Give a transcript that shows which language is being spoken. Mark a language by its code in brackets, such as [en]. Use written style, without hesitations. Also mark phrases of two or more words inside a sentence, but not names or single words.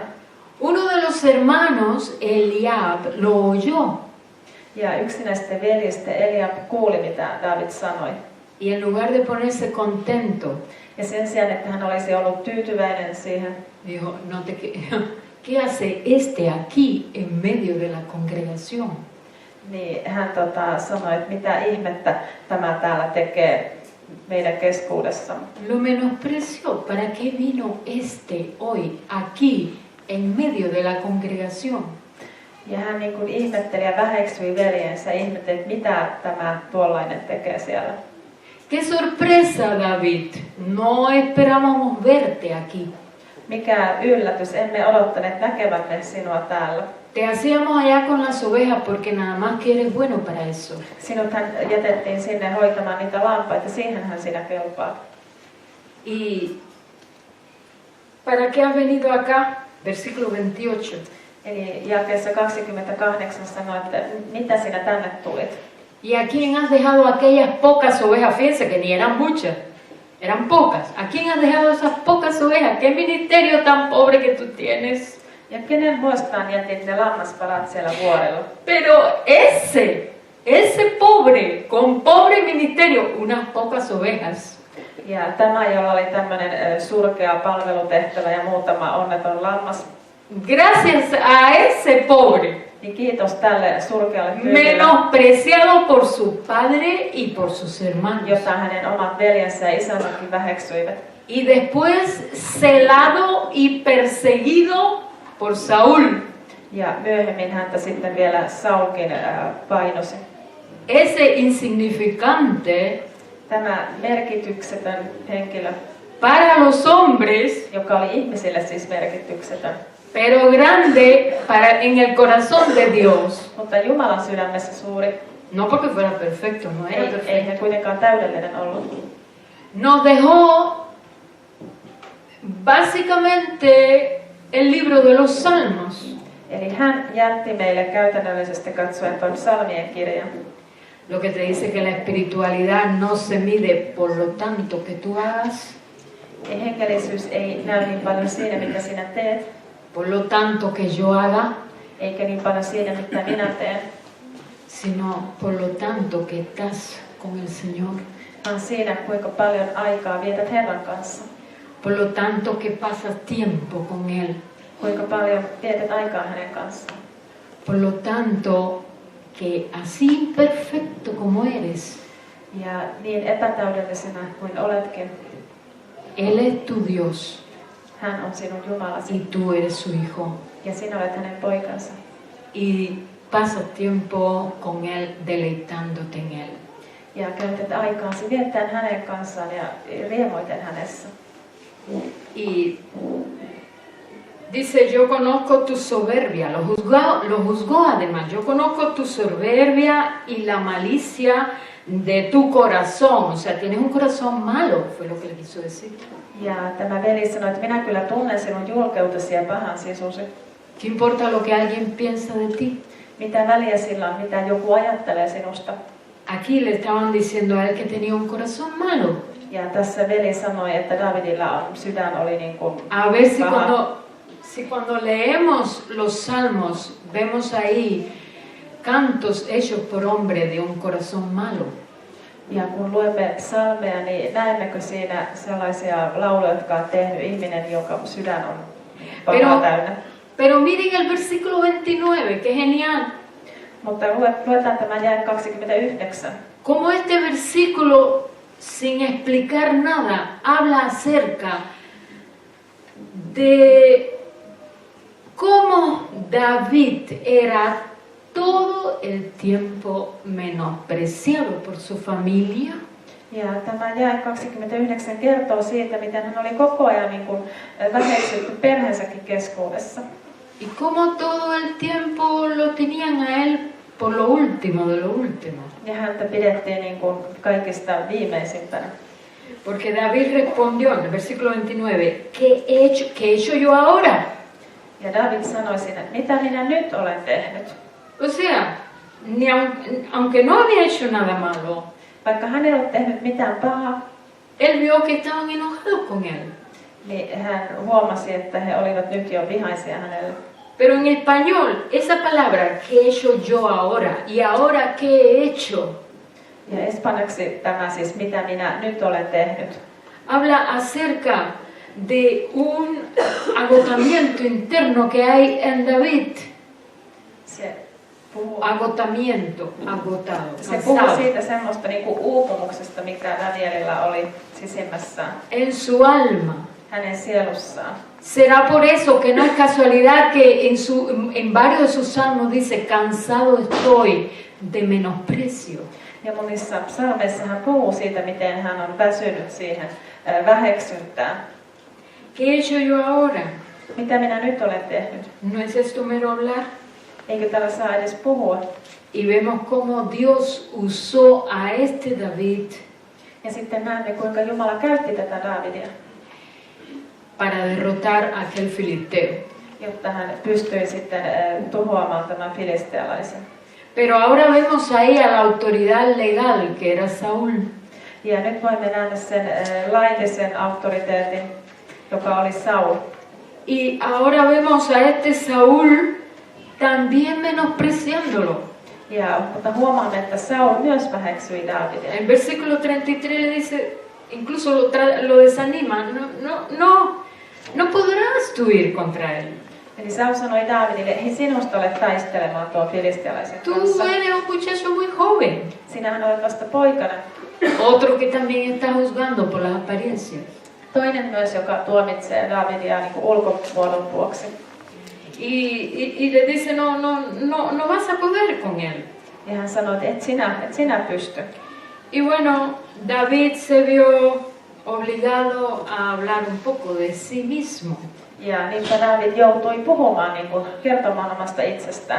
[es] Uno de los hermanos, Eliab, lo oyó. [fi] Ja yksi näistä veljistä, Eliab, kuuli, mitä David sanoi. [es] Y en lugar de ponerse contento, [fi] Ja sen sijaan, että hän olisi ollut tyytyväinen siihen, [es] dijo, ¿qué hace este aquí en medio de la congregación? [fi] niin hän sanoi, että mitä ihmettä tämä täällä tekee meidän keskuudessamme. [es] Lo menospreció. ¿Para qué vino este hoy aquí en medio de la congregación? [fi] Ja hän niin kuin ihmetteli ja väheksyi veljensä, ihmetteli, että mitä tämä tuollainen tekee siellä. [es] ¡Qué sorpresa, David! No esperábamos verte aquí. [fi] Mikä yllätys, emme odottaneet näkevämme sinua täällä. [es] Te hacíamos allá con las ovejas porque nada más que eres bueno para eso. [fi] Sinuthan jätettiin sinne hoitamaan niitä lampaita, siihenhän sinä kelpaat. [es] ¿Y para qué has venido acá? Versículo 28. [fi] Eli jakeessa 28 sanoi, että mitä sinä tänne tulit. [es] ¿Y a quién has dejado aquellas pocas ovejas? Fíjense que ni eran muchas, eran pocas. ¿A quién has dejado esas pocas ovejas? ¿Qué ministerio tan pobre que tú tienes? [fi] Ja kenen huostaan jätit ne lammasparat siellä vuorella? [es] Pero ese pobre, con pobre ministerio, unas pocas ovejas. [fi] Ja tämä, jolla oli tämmöinen surkea palvelutehtävä ja muutama onneton lammas, [es] Gracias a ese pobre, [fi] niin kiitos tälle surkealle tytölle, [es] menospreciado por su padre y por sus hermanos. [fi] jota hänen omat veljensä ja isänsäkin väheksyivät. [es] Y después celado y perseguido por Saúl. [fi] Ja myöhemmin häntä sitten vielä Saulkin painosi. [es] Ese insignificante [fi] Tämä merkityksetön henkilö, [es] para los hombres, [fi] joka oli ihmisille siis merkityksetön, [es] pero grande en el corazón de Dios. [fi] mutta Jumalan sydämessä suuri, [es] No porque fuera perfecto, no era [fi] ei [es] perfecto. [fi] hän kuitenkaan täydellinen ollut. [es] Nos dejó básicamente el libro de los Salmos. [fi] Eli hän jätti meille käytännöllisesti katsoen tuon psalmien kirjan, [es] Lo que te dice que la espiritualidad no se mide por lo tanto que tú hagas, [fi] Hengellisyys ei näy niin paljon siinä, mitä sinä teet, [es] por lo tanto que yo haga, [fi] eikä niin paljon siinä, mitä minä teen, [es] sino por lo tanto que estás con el Señor, [fi] vaan siinä, kuinka paljon aikaa vietät Herran kanssa, [es] por lo tanto que pasas tiempo con Él, [fi] kuinka paljon vietät aikaa hänen kanssaan. [es] por lo tanto que así imperfecto como eres, [fi] Ja niin epätäydellisenä kuin oletkin, [es] Él es tu Dios [fi] hän on sinun Jumalasi [es] y tú eres su hijo. [fi] ja sinä olet hänen poikansa. [es] Y pasas tiempo con Él, deleitándote en Él. [fi] Ja käytät aikaasi viettäen hänen kanssaan ja riemoiten hänessä. [es] Y dice, yo conozco tu soberbia, lo juzgó además, yo conozco tu soberbia y la malicia de tu corazón, o sea, tienes un corazón malo, fue lo que le quiso decir. [fi] Ja tämä veli sanoi, että minä kyllä tunnen sinun julkeutesi ja pahan sisusi. [es] ¿Qué importa lo que alguien piensa de ti? [fi] Mitä väliä sillä on, mitä joku ajattelee sinusta? [es] Aquí le estaban diciendo a él que tenía un corazón malo. [fi] Ja tässä veli sanoi, että Davidilla sydän oli niin kuin [es] A ver si [fi] paha. [es] cuando leemos los salmos, vemos ahí cantos hechos por hombre de un corazón malo. [fi] Ja kun luemme psalmeja, niin näemmekö siinä sellaisia lauluja, jotka on tehnyt ihminen, joka sydän on pahaa täynnä. [es] Pero miren el versículo 29, que genial. [fi] Mutta luetaan tämän jae 29. [es] Como este versículo, sin explicar nada, habla acerca de cómo David era todo el tiempo menospreciado por su familia. [fi] Ja tämä jae 29 kertoo siitä, miten hän oli koko ajan niin kuin väheksytty perheensäkin keskuudessa. [es] Y como todo el tiempo lo tenían a él por lo último de lo último. [fi] Ja häntä pidettiin niin kuin kaikista viimeisimpänä. [es] Porque David respondió en el versículo 29, ¿qué he hecho yo ahora? [fi] Ja David sanoi siinä, että mitä minä nyt olen tehnyt. [es] O sea, aunque no había hecho nada malo, [fi] Vaikka hän ei ollut tehnyt mitään pahaa, [es] él vio que estaban enojados con él. [fi] niin hän huomasi, että he olivat nyt jo vihaisia hänelle. [es] Pero en español, esa palabra, ¿qué he hecho yo ahora? ¿Y ahora qué he hecho? [fi] Ja espanjaksi tämä siis, mitä minä nyt olen tehnyt. [es] Habla acerca de un agotamiento interno que hay en David. [fi] Se puhuu, [es] Agotamiento, agotado, [fi] se puhuu [es] cansado. [fi] siitä semmoista niin kuin uupumuksesta, mikä Danielilla oli sisimmässään, [es] En su alma. [fi] hänen sielussaan. [es] Será por eso que no es casualidad que en varios de sus salmos dice, cansado estoy de menosprecio. [fi] Ja monissa psalmeissa hän puhuu siitä, miten hän on väsynyt siihen väheksyntään. [es] ¿Qué he hecho yo ahora? [fi] Mitä minä nyt olen tehnyt? [es] ¿No es esto mero hablar? [fi] Eikö tällä saa edes puhua? [es] Y vemos cómo Dios usó a este David [fi] Ja sitten näemme, kuinka Jumala käytti tätä Daavidia, [es] para derrotar a aquel filisteo. [fi] jotta hän pystyi sitten tuhoamaan tämän filistealaisen. [es] Pero ahora vemos ahí a la autoridad legal que era Saúl. [fi] Ja nyt voimme nähdä sen laillisen auktoriteetin, joka oli Saul. [es] Y ahora vemos a este Saúl también menospreciándolo. [fi] Mutta huomaamme, että Saul myös väheksyi Daavidia. [es] En versículo 33 le dice, incluso lo desanima, no podrás tú ir contra él. [fi] Eli Saul sanoi Daavidille, ei sinusta ole taistelemaan tuon filistealaisen [es] Tú [fi] kanssa. [es] eres un muchacho muy joven. [fi] Sinähän olet vasta poikana. [es] Otro que también está juzgando por las apariencias. [fi] Toinen myös, joka tuomitsee Daavidia niin kuin ulkomuodon vuoksi. [es] Y le dice, no vas a poder con él. [fi] Ja hän sanoi, että et sinä pysty. [es] Y bueno, David se vio obligado a hablar un poco de sí mismo. [fi] Ja niinpä Daavid joutui puhumaan, niin kuin, kertomaan omasta itsestään.